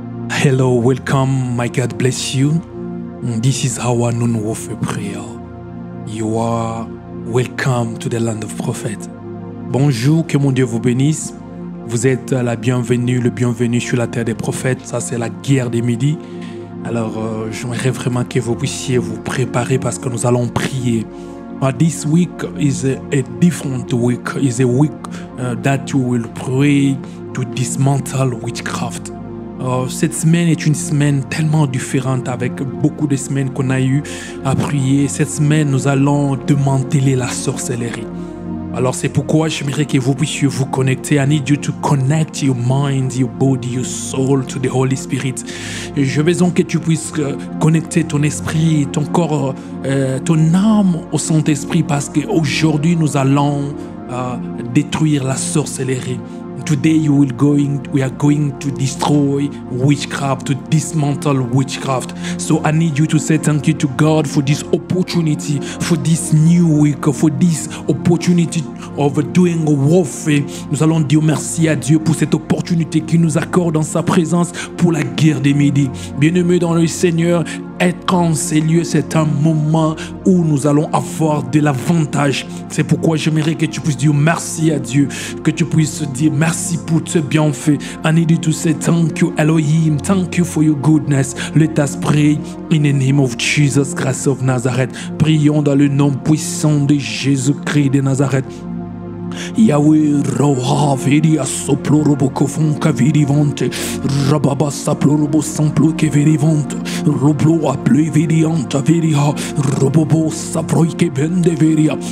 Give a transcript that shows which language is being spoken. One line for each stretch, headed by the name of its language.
English: Hello, welcome, my God bless you. This is our noon warfare prayer. You are welcome to the land of prophet.
French: Bonjour, que mon Dieu vous bénisse. Vous êtes la bienvenue, le bienvenu sur la terre des prophètes. Ça, c'est la guerre des midis. Alors, j'aimerais vraiment que vous puissiez vous préparer parce que nous allons prier.
English: This week is a different week. It's a week that you will pray to dismantle witchcraft.
French: Cette semaine est une semaine tellement différente avec beaucoup de semaines qu'on a eu à prier. Cette semaine, nous allons démanteler la sorcellerie. Alors c'est pourquoi j'aimerais que vous puissiez vous connecter.
English: I need you to connect your mind, your body, your soul to the Holy Spirit.
French: Je veux donc que tu puisses connecter ton esprit, ton corps, ton âme au Saint-Esprit parce qu'aujourd'hui nous allons détruire la sorcellerie.
English: Today we are going to destroy witchcraft, to dismantle witchcraft. So I need you to say thank you to God for this opportunity, for this new week, for this opportunity of doing warfare.
French: Nous allons dire merci à Dieu pour cette opportunité qu'il nous accorde dans sa présence pour la guerre des midis. Bien-aimés dans le Seigneur, être en ces lieux, c'est un moment où nous allons avoir de l'avantage. C'est pourquoi j'aimerais que tu puisses dire merci à Dieu, que tu puisses dire merci pour ce bienfait.
English: I need you to say thank you Elohim, thank you for your goodness. Let us pray in the name of Jesus Christ of Nazareth.
French: Prions dans le nom puissant de Jésus-Christ de Nazareth. Yahweh Roha Veria Soplorobo Kofonka Virivante Rababa Saplorobo Samplo ke Virivante Roblo Aple Virianta Veria Robobo Saproike Bende Veria.